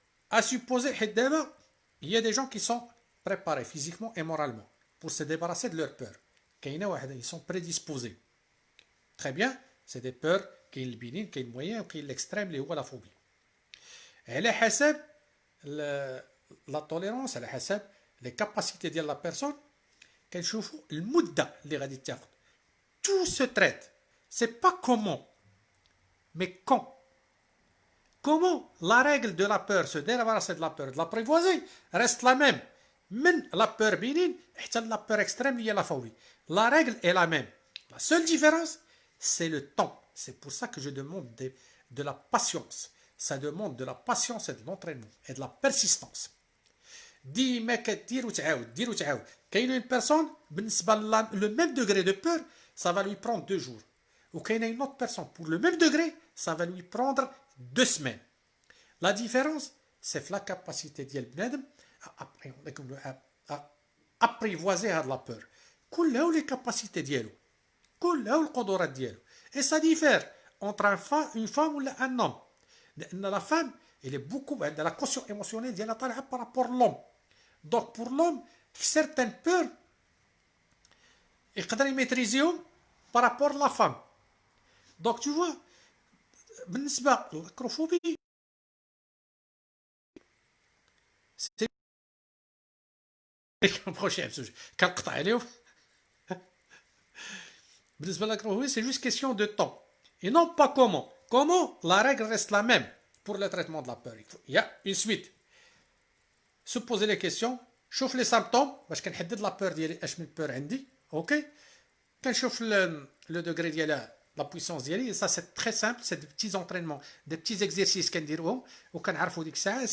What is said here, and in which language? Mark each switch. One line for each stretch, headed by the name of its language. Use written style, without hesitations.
French: À supposer, il y a des gens qui sont préparés physiquement et moralement pour se débarrasser de leur peur. Ils sont prédisposés. Très bien, c'est des peurs qui sont bénines, qui sont moyennes, qui sont l'extrême, qui sont la phobie. Elle est
Arabic: حسب
French: la tolérance, elle est حسب les capacités de la personne.
Arabic: كنشوفوا المدة اللي غادي تاخد.
French: Tout se traite. C'est pas comment, mais quand. Comment la règle de la peur, se débarrasser de la peur, de l'apprivoiser, reste la même. Même la peur bénigne, et la peur extrême liée à la phobie. La règle est la même. La seule différence, c'est le temps. C'est pour ça que je demande de la patience. Ça demande de la patience et de l'entraînement et de la persistance.
Arabic: ديما كدير وتعاود دير وتعاود. كاينه
French: une personne
Arabic: بالنسبه
French: le même degré de peur, ça va lui prendre 2 jours. Ou
Arabic: كاينه
French: une autre personne pour le même degré, ça va lui prendre 2 semaines. La différence, c'est la capacité
Arabic: ديال بنادم
French: à apprivoiser
Arabic: هاد
French: la peur.
Arabic: كلها
French: les capacités
Arabic: ديالو. كلها القدرات ديالو.
French: Et ça diffère entre une femme ou un homme.
Arabic: لأن
French: la femme, elle est beaucoup, elle a la quotient émotionnelle
Arabic: ديالها طالعه
French: par rapport à l'homme. Donc pour l'homme, certaines peurs,
Arabic: يقدر يميتريزيهم
French: par rapport à la femme. Donc tu vois,
Arabic: بالنسبة للأكروفوبي c'est كنبقاوش بزوج كنقطع عليهم.
French: بالنسبة للأكروفوبي c'est juste question de temps et non pas comment. Comment, la règle reste la même pour le traitement de la peur. Il y a une suite. Se poser les questions,
Arabic: شوف
French: les symptômes
Arabic: باش كنحدد لا بور ديالي اش من بور عندي. اوكي كنشوف
French: le degré
Arabic: ديالها
French: la puissance
Arabic: ديالي.
French: Ça c'est très simple, c'est des petits entraînements, des petits exercices
Arabic: كنديروهم وكنعرفوا ديك الساعه.